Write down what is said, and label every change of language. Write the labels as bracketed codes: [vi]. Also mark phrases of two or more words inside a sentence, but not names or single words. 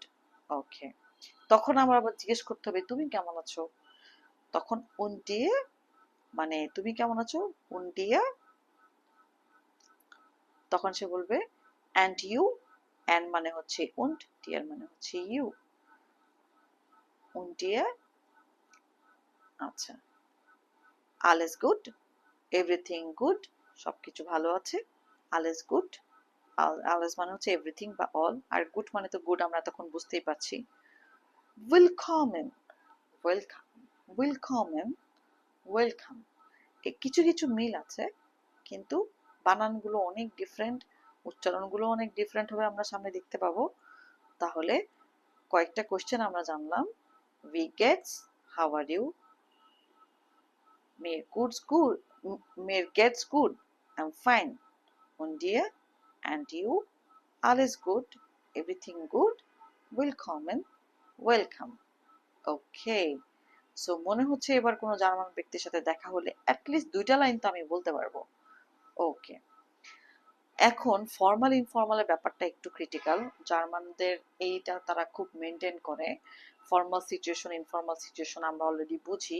[bn] ওকে, তখন আমার আবার জিজ্ঞেস করতে হবে তুমি কেমন আছো, তখন উন দিয়ে মানে তুমি কেমন আছো, উন দিয়ে, তখন সে বলবে [en] and you, [bn] অ্যান্ড মানে হচ্ছে উন্ড, ডিয়ার মানে হচ্ছে ইউ, উন দিয়ে। আচ্ছা, [de] alles gut, [en] everything good, [bn] সবকিছু ভালো আছে, [de] alles gut, [bn] alles মানে হচ্ছে এভরিথিং বা অল, আর গুড মানে তো গুড আমরা তখন বুঝতেই পারছি। willkommen, ওয়েলকাম, willkommen, ওয়েলকাম, কিছু কিছু মিল আছে, কিন্তু বানানগুলো অনেক ডিফারেন্ট, উচ্চারণগুলো অনেক ডিফারেন্ট হবে, আমরা সামনে দেখতে পাবো। তাহলে কয়েকটা কোশ্চেন আমরা জানলাম। [de] wie geht's, [en] how are you, [de] mir geht's gut, mir geht's gut, [en] I'm fine, [de] und dir, [en] and you, [de] alles gut, [en] everything good, willkommen, welcome. [bn] ওকে, সো মনে হচ্ছে এবার কোনো জার্মান ব্যক্তির সাথে দেখা হলে অ্যাটলিস্ট 2টা লাইন তো আমি বলতে পারবো। ওকে, এখন ফর্মাল ইনফর্মালের ব্যাপারটা একটু ক্রিটিক্যাল। জার্মানদের এইটা তারা খুব মেনটেন করে। [en] formal situation, informal situation [bn] আমরা অলরেডি বুঝি।